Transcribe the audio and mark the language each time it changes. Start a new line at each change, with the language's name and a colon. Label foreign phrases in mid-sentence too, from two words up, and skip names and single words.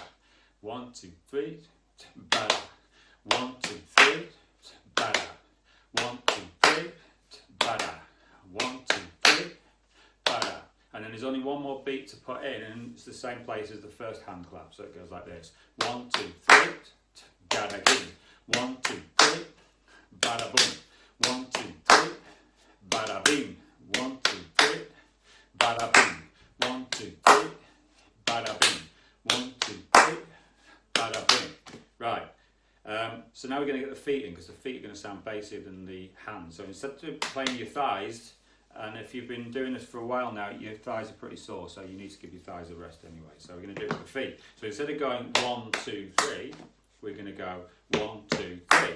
English: 1, 2, 3, bada. 1, 2, 3, bada. 1, 2, 3, bada. 1, 2, 3. And then there's only one more beat to put in, and it's the same place as the first hand clap. So it goes like this: 1, 2, 3, bada boom. 1, 2, 3, bada boom. 1, 2, 3, bada bing. 1, 2, 3, bada boom. 1, 2, 3, bada bing. 1, 2, 3, bada bing. Right. So now we're going to get the feet in, because the feet are going to sound bassier than the hands. So instead of playing your thighs, and if you've been doing this for a while now, your thighs are pretty sore, so you need to give your thighs a rest anyway. So we're going to do it with the feet. So instead of going 1, 2, 3, we're going to go 1, 2, 3.